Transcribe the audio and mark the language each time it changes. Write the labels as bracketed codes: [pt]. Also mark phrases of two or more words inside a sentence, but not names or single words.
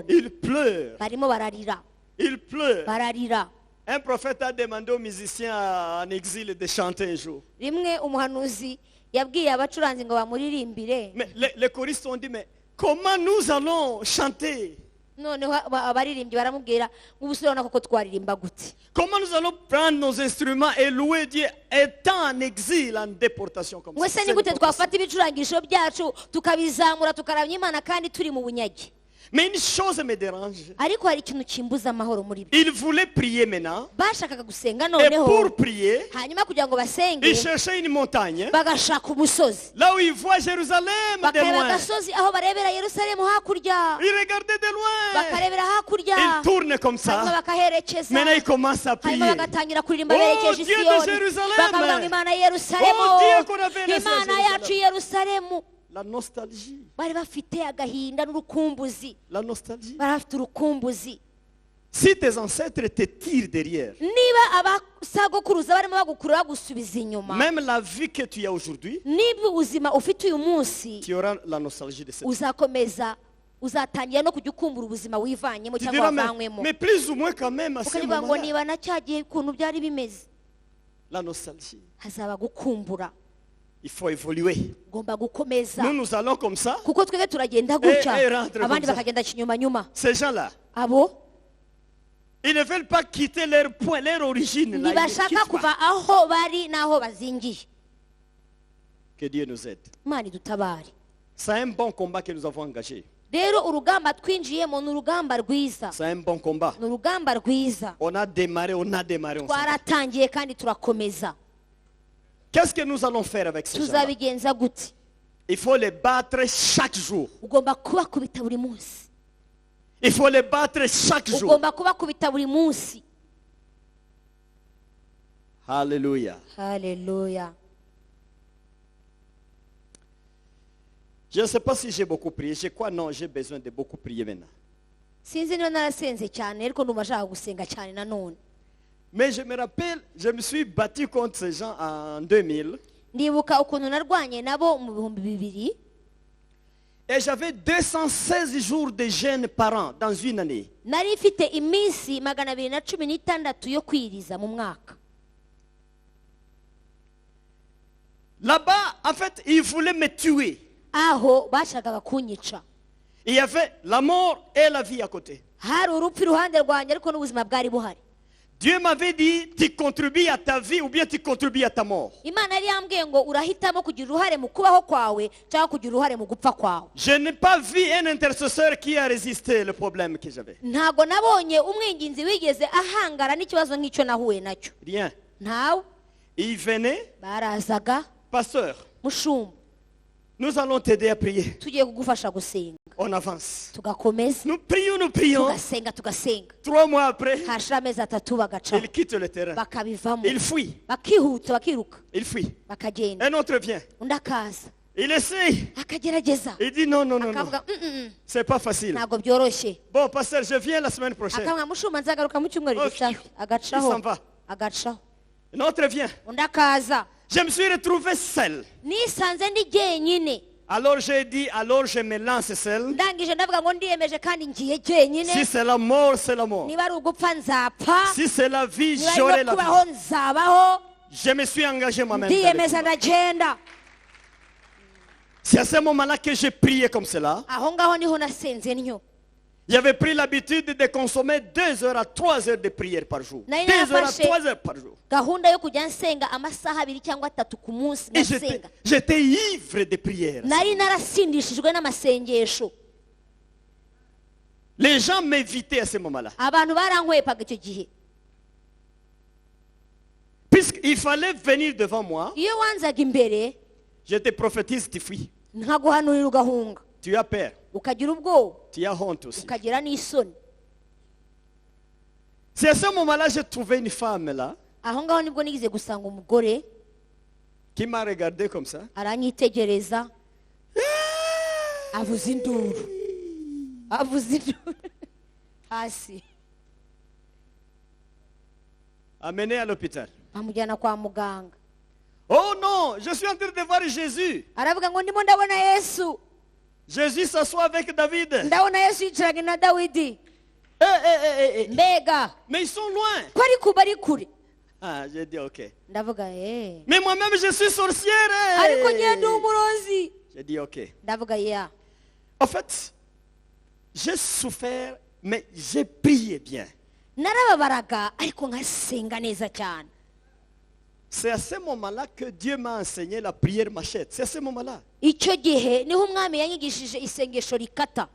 [fr] Il pleure. [rw] barimo bararira [fr] Il pleure. [rw] bararira. [fr] Un prophète a demandé aux musiciens en exil de chanter un jour. [rw] Rimwe umuhanuzi yabwiye abacuranzi ngo bamuririmbire, [fr] Mais les choristes ont dit, mais comment nous allons chanter? [rw] noneho abaririmbyi baramubwira ubusore ubona koko twaririmba gute, [fr] Comment nous allons prendre nos instruments et louer Dieu étant en exil, en déportation comme [rw] ngo [fr] ça? [rw] se ni gute twafata ibicurangisho byacu tukabizamura tukaramya Imana kandi turi mu bunyage. [fr] Mais une chose me dérange. [rw] Ariko hari ikintu kimbuza amahoro muri byo. [fr] Il voulait prier maintenant. [rw] Bashakaga gusenga [fr] Et [rw] noneho, [fr] pour prier, [rw] hanyuma kugira ngo basenge [fr] il cherchait une montagne. [rw] bagashaka umusozi, [fr] Là où il voit Jérusalem de [rw] bakareba [fr] loin. [rw] agasozi aho barebera Yerusalemu hakurya, [fr] Il regardait de loin. [rw] bakarebera hakurya, [fr] Il tourne comme [rw] hanyuma [fr] ça. [rw] bakaherekeza, [fr] Maintenant il commence à prier. [rw] hanyuma bagatangira kuririmba Oh, berekeje [fr] Dieu de [rw] Siyoni, [fr] Jérusalem. [rw] bakavuga ngo Imana ya Yerusalemu, [fr] Oh, Dieu qu'on avait laissé à [rw] Imana [fr] Jérusalem. [rw] yacu i Yerusalemu. [fr] La nostalgie. [rw] Bari bafite agahinda n'urukumbuzi, [fr] La nostalgie. [rw] bari bafite urukumbuzi. [fr] Si tes ancêtres te tirent derrière, [rw] Niba abasagokuruza barimo bagukurura bagusubiza inyuma, [fr] même la vie que tu as aujourd'hui, [rw] niba ubuzima ufite uyu munsi [fr] tu auras la nostalgie de cette vie. [rw] uzakomeza, uzatangira no kujya ukumbura ubuzima wivanyemo [fr] Tu [rw] cyangwa [fr] diras, [rw] wavanywemo, [fr] mais plus ou moins quand même à ce [rw] ukavuga ngo [fr] moment-là, [rw] niba na cya gihe ukuntu byari bimeze. [fr] la nostalgie. [rw] Hazaba gukumbura, [fr] Il faut évoluer. [rw] ugomba gukomeza, [fr] Nous allons comme ça. [rw] kuko twebwe turagenda gutya [fr] rentre [rw] abandi [fr] comme ça. [rw] bakagenda kinyuma. [fr] Ces gens-là, [rw] Abo [fr] ils ne veulent pas quitter leur point, leur origine. Là, ils ne [rw] ntibashaka [fr] quittent [rw] kuva [fr] pas. [rw] aho bari n'aho bazingiye. [fr] Que Dieu nous aide. [rw] Imana idutabare. [fr] C'est un bon combat que nous avons engagé. [rw] Rero urugamba twinjiyemo ni urugamba rwiza, [fr] C'est un bon combat. [rw] ni urugamba rwiza. [fr] On a démarré ensemble. [rw] Twaratangiye kandi turakomeza. [fr] Qu'est-ce que nous allons faire avec ces gens-là? [rw] Tuzabigenza gute? [fr] Il faut les battre chaque jour. [rw] Ugomba kubakubita buri munsi, [fr] Il faut les battre chaque jour. [rw] ugomba kubakubita buri munsi. [fr] Alléluia. [rw] Haleluya. [fr] Je ne sais pas si j'ai beaucoup prié. Je crois non, j'ai besoin de beaucoup prier maintenant. [rw] Sinzi niba narasenze cyane ariko ndumva nshaka gusenga cyane nanone. [fr] Mais je me rappelle, je me suis battu contre ces gens en 2000. [rw] Ndibuka ukuntu narwanye nabo mu bihumbi 2000, [fr] Et j'avais 216 jours de jeûne par an dans une année. [rw] nari mfite iminsi 216 yo kwiriza mu mwaka. [fr] Là-bas, en fait, ils voulaient me tuer. [rw] Aho bashakaga kunyica. [fr] Il y avait la mort et la vie à côté. [rw] Hari urupfu iruhande rwanjye ariko n'ubuzima bwari buhari. [fr] Dieu m'avait dit, tu contribues à ta vie ou bien tu contribues à ta mort. [rw] Imana yari yambwiye ngo urahitamo kugira uruhare mu kubaho kwawe cyangwa kugira uruhare mu gupfa kwawe. [fr] Je n'ai pas vu un intercesseur qui a résisté au problème que j'avais. [rw] Ntago nabonye umwinginzi wigeze ahangara n'ikibazo nk'icyo nahuye nacyo. [fr] Rien. [rw] Ntawe. [fr] Il venait, [rw] Barazaga, [fr] pasteur, [rw] mushumba, [fr] nous allons t'aider à prier. [rw] tugiye kugufasha gusenga. [fr] On avance. [rw] Tugakomeza, [fr] Nous prions. [rw] tugasenga. [fr] 3 mois après, [rw] Hashira amezi 3 bagacaho, [fr] il quitte le terrain. [rw] bakabivamo, [fr] Il fuit. [rw] bakihuta, bakiruka, [fr] Il fuit. [rw] bakagenda. [fr] Un autre vient. [rw] Undi akaza, [fr] Il essaye. [rw] akagerageza, [fr] Il dit non. [rw] akavuga [fr] C'est pas facile. [rw] ntabwo byoroshye. [fr] Bon, pasteur, je viens la semaine prochaine. [rw] Akavuga mushumba nzagaruka mu cyumweru Oh, gitaha, [fr] il [rw] agacaho, [fr] s'en va. [rw] agacaho. [fr] Un autre vient. [rw] Undi akaza, [fr] Je me suis retrouvé seul. [rw] nisanze ndi jyenyine. [fr] Alors j'ai dit, alors je me lance seul. [rw] ndangije ndavuga ngo ndiyemeje kandi ngiye jyenyine [fr] Si c'est la mort, c'est la mort. [rw] niba ari ugupfa nzapfa [fr] Si c'est la vie, [rw] niba [fr] j'aurai [rw] ari no [fr] la vie. [rw] kubaho nzabaho [fr] Je me suis engagé moi-même. [rw] ndiyemeza ndagenda [fr] C'est à ce moment-là que j'ai prié comme cela. [rw] aho ngaho niho nasenze ntyo [fr] J'avais pris l'habitude de consommer 2 heures à 3 heures de prière par jour. 2 [rw] Nari [fr] heures à [rw] narafashe [fr] 3 heures par jour. [rw] gahunda yo kujya nsenga amasaha 2 cyangwa 3 ku munsi [fr] Et [rw] ngasenga [fr] j'étais ivre de prière. [rw] nari narasindishijwe n'amasengesho [fr] Les gens m'invitaient à ce moment-là. [rw] abantu barankwepaga icyo gihe [fr] Puisqu'il fallait venir devant moi, [rw] iyo wanzaga imbere [fr] je te prophétise, tu fuis. [rw] nkaguhanurira ugahunga [fr] Tu as peur. [rw] ukagira ubwoba [fr] Tu as honte aussi. [rw] ukagira n'isoni [fr] C'est à ce moment-là que j'ai trouvé une femme là [rw] aho ngaho nibwo nigize gusanga umugore [fr] qui m'a regardé comme ça. [rw] aranyitegereza avuza induru hasi [fr] Amenée à l'hôpital. [rw] bamujyana kwa muganga [fr] Oh non, je suis en train de voir Jésus. [rw] aravuga ngo ndimo ndabona yesu [fr] Jésus s'assoit avec David. [rw] ndabona yesu yicaranye na dawidi Eh. mbega [fr] Mais ils sont loin. [rw] ko bari kure [fr] Ah, j'ai dit ok. [rw] ndavuga [fr] Mais moi-même, je suis sorcière. [rw] ariko ngiye ndi umurozi [fr] J'ai dit ok. [rw] ndavuga ya [fr] En fait, j'ai souffert, mais j'ai prié bien. [rw] narababaraga ariko nkasenga neza cyane [fr] C'est à ce moment-là que Dieu m'a enseigné la prière machette. C'est à ce moment-là. [rw] icyo gihe niho umwami yanyigishije isengesho rikata